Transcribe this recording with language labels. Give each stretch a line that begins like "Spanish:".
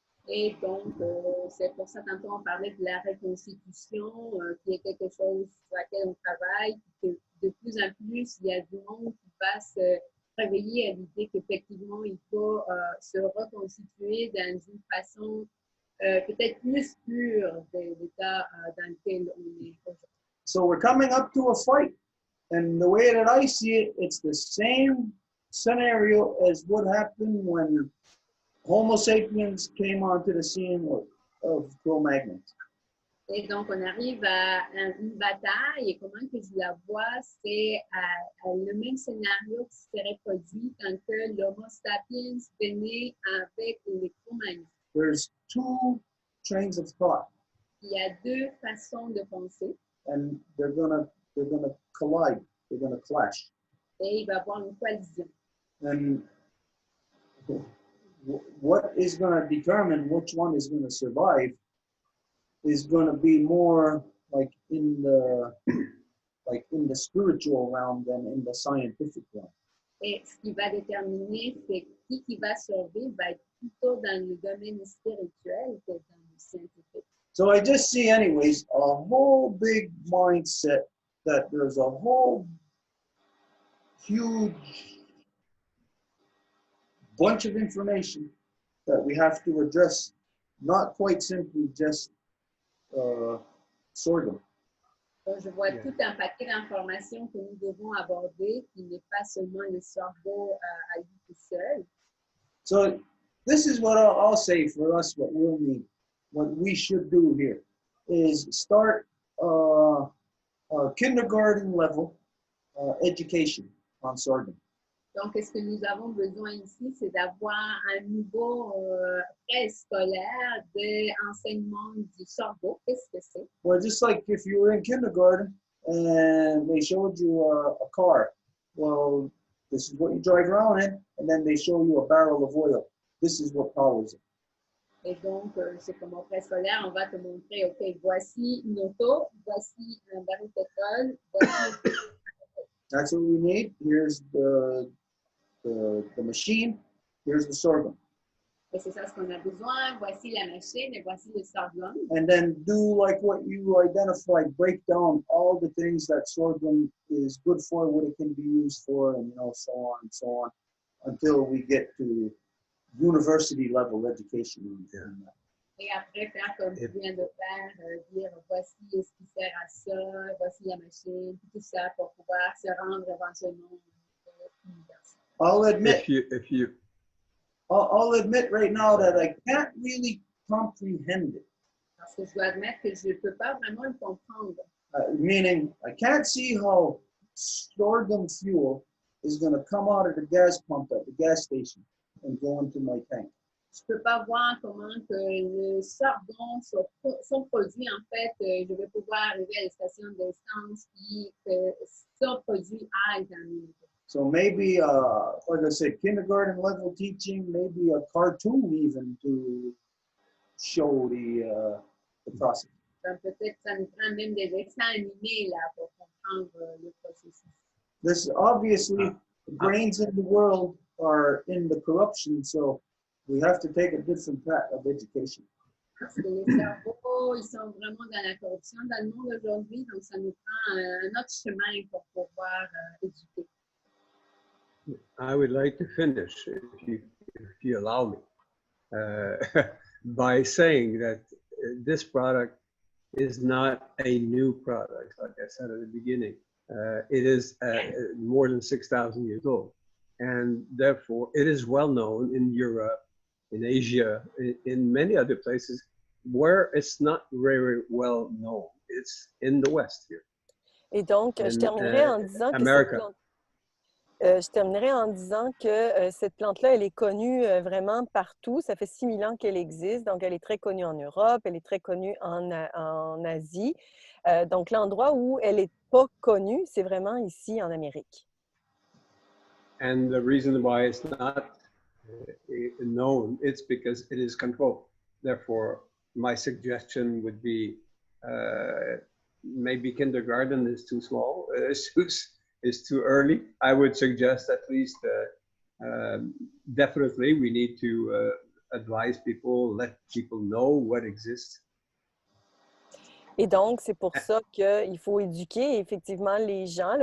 French: Et donc, c'est pour ça, tantôt, on parlait de la reconstitution, qui est quelque chose sur laquelle on travaille, que de plus en plus, il y a du monde qui va se réveiller à l'idée qu'effectivement, il faut se reconstituer dans une façon peut-être plus pure de l'état dans lequel on est aujourd'hui.
English: So we're coming up to a fight. And the way that I see it, it's the same scenario as what happened when Homo sapiens came onto the scene of Cro-Magnon.
French: Et donc, on arrive à une bataille, et comment que je la vois, c'est à le même scénario qui serait produit quand que l'Homo sapiens venait avec les Cro-Magnons.
English: There's two trains of thought,
French: Il y a deux façons de penser,
English: and they're gonna collide. They're gonna clash.
French: et il va y avoir une coalition.
English: And what is gonna determine which one is gonna survive is gonna be more like in the spiritual realm than in the scientific realm.
French: Et ce qui va déterminer, c'est qui va survivre, va être plutôt dans le domaine spirituel que dans le scientifique.
English: So I just see, anyways, a whole big mindset that there's a whole huge bunch of information that we have to address, not quite simply just sorghum.
French: Donc, je vois tout un paquet d'informations que nous devons aborder, qui n'est pas seulement le sorgho à lui tout seul.
English: So this is what I'll say for us, what we'll need, what we should do here, is start a kindergarten level education on sorghum.
French: Donc, ce que nous avons besoin ici, c'est d'avoir un niveau préscolaire d'enseignement du sorgho. Qu'est-ce que c'est?
English: Well, just like if you were in kindergarten and they showed you a car, well, this is what you drive around in, and then they show you a barrel of oil. This is what powers it.
French: Et donc, c'est comme au préscolaire, on va te montrer, OK, voici une auto, voici un baril de pétrole, voici...
English: That's what we need. Here's the machine. Here's the sorghum.
French: Et c'est ça ce qu'on a besoin. Voici la machine et voici le sorghum.
English: And then do like what you identified, break down all the things that sorghum is good for, what it can be used for, and so on and so on, until we get to university level education.
French: Et après, faire comme tu viens de faire, dire voici ce qui sert à ça, voici la machine, tout ça pour pouvoir se rendre éventuellement à l'université.
English: I'll admit, If you I'll admit right now that I can't really comprehend it.
French: Parce que je dois admettre que je ne peux pas vraiment le comprendre.
English: Meaning, I can't see how sorghum fuel is going to come out of the gas pump at the gas station and go into my tank.
French: Je ne peux pas voir comment que le sorghum son produit, en fait, je vais pouvoir arriver à la station d'essence et que ce produit aille dans l'unité.
English: So maybe, like I said, kindergarten level teaching, maybe a cartoon even to show the process.
French: Donc peut-être ça nous prend même des dessins animés là pour comprendre le processus.
English: This obviously, the brains in the world are in the corruption, so we have to take a different path of education.
French: Parce que les cerveaux, ils sont vraiment dans la corruption dans le monde aujourd'hui, donc ça nous prend un autre chemin pour pouvoir éduquer.
English: I would like to finish, if you allow me, by saying that this product is not a new product, like I said at the beginning. It is more than 6,000 years old. And therefore, it is well known in Europe, in Asia, in many other places where it's not very well known. It's in the West here.
French: Et donc, je terminerai en disant que cette plante, je terminerai en disant que cette plante-là, elle est connue vraiment partout. Ça fait 6000 ans qu'elle existe. Donc, elle est très connue en Europe, elle est très connue en Asie. Donc, l'endroit où elle n'est pas connue, c'est vraiment ici en Amérique.
English: And the reason why it's not known, it's because it is controlled. Therefore, my suggestion would be maybe kindergarten is too small, is too early. I would suggest at least, definitely we need to advise people, let people know what exists.
French: Et donc, c'est pour ça qu'il faut éduquer effectivement les gens.